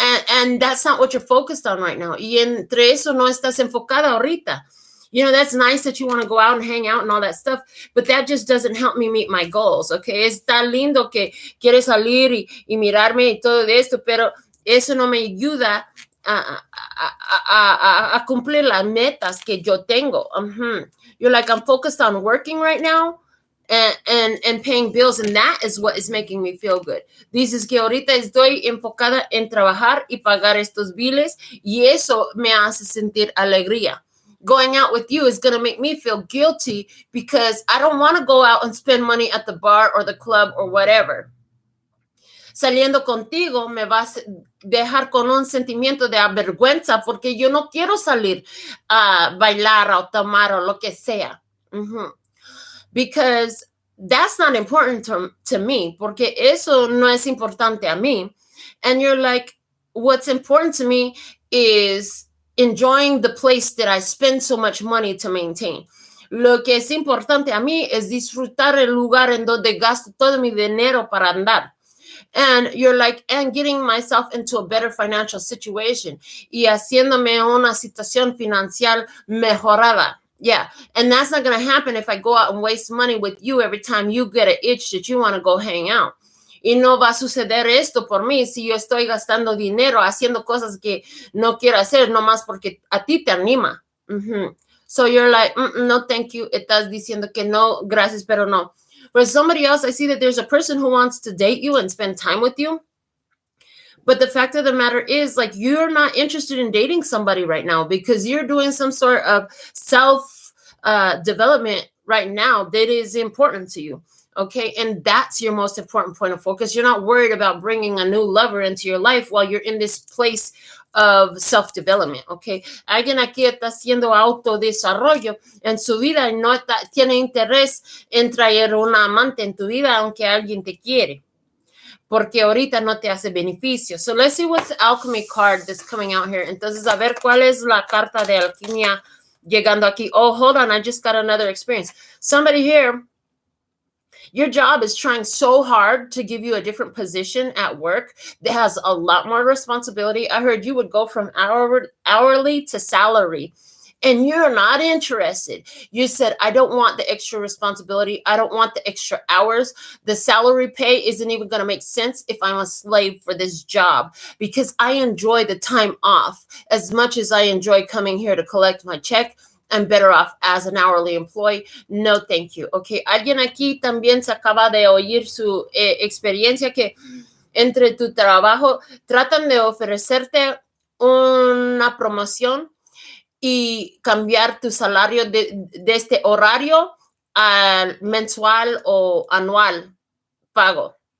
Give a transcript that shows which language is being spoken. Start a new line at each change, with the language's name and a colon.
English: And that's not what you're focused on right now.
Spanish: Y entre eso no estás enfocada ahorita.
English: You know, that's nice that you want to go out and hang out and all that stuff, but that just doesn't help me meet my goals, okay?
Spanish: Está lindo que quieres salir y mirarme y todo esto, pero eso no me ayuda a cumplir las metas que yo tengo.
English: You're like, I'm focused on working right now and paying bills, and that is what is making me feel good.
Spanish: Dices que ahorita estoy enfocada en trabajar y pagar estos biles, y eso me hace sentir alegría.
English: Going out with you is going to make me feel guilty because I don't want to go out and spend money at the bar or the club or whatever.
Spanish: Saliendo contigo me vas a dejar con un sentimiento de avergüenza porque yo no quiero salir a bailar o tomar o lo que sea.
English: Because that's not important to me,
Spanish: porque eso no es importante a mí.
English: And you're like, what's important to me is enjoying the place that I spend so much money to maintain.
Spanish: Lo que es importante a mí es disfrutar el lugar en donde gasto todo mi dinero para andar.
English: And you're like, and getting myself into a better financial situation
Spanish: y haciéndome una situación financiera mejorada.
English: Yeah, and that's not going to happen if I go out and waste money with you every time you get an itch that you want to go hang out.
Spanish: Y no va a suceder esto por mí si yo estoy gastando dinero haciendo cosas que no quiero hacer nomás porque a ti te anima.
English: So you're like, no, thank you.
Spanish: Estás diciendo que no, gracias, pero no.
English: For somebody else, I see that there's a person who wants to date you and spend time with you. But the fact of the matter is, like, you're not interested in dating somebody right now because you're doing some sort of self-development right now that is important to you. Okay, and that's your most important point of focus. You're not worried about bringing a new lover into your life while you're in this place of self-development, okay?
Spanish: Alguien aquí está haciendo autodesarrollo en su vida y no tiene interés en traer una amante en tu vida aunque alguien te quiere, porque ahorita no te hace beneficio.
English: So let's see what's the alchemy card that's coming out here.
Spanish: Entonces, a ver cuál es la carta de alquimia llegando aquí.
English: Oh, hold on, I just got another experience. Somebody here, your job is trying so hard to give you a different position at work that has a lot more responsibility. I heard you would go from hourly to salary, and you're not interested. You said, I don't want the extra responsibility. I don't want the extra hours. The salary pay isn't even going to make sense if I'm a slave for this job because I enjoy the time off as much as I enjoy coming here to collect my check. I'm better off as an hourly employee. No, thank you.
Spanish: Okay, alguien aquí también se acaba de oír su experiencia que entre tu trabajo tratan de ofrecerte una promoción y cambiar tu salario de este horario al mensual o anual pago.